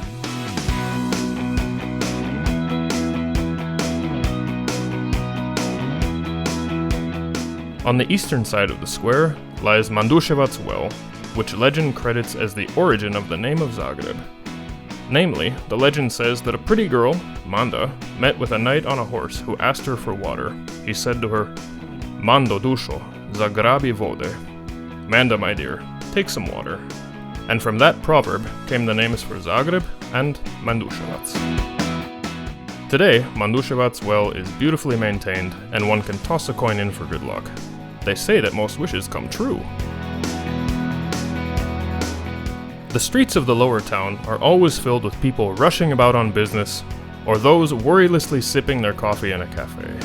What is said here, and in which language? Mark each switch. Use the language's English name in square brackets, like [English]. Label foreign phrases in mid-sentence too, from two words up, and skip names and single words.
[English] On the eastern side of the square lies Manduševac Well, which legend credits as the origin of the name of Zagreb. Namely, the legend says that a pretty girl, Manda, met with a knight on a horse who asked her for water. He said to her, [Croatian] "Mando dušo, zagrabi vode." [English] Manda, my dear, take some water. And from that proverb came the names for Zagreb and Manduševac. Today, Manduševac Well is beautifully maintained and one can toss a coin in for good luck. They say that most wishes come true. The streets of the lower town are always filled with people rushing about on business, or those worrylessly sipping their coffee in a cafe.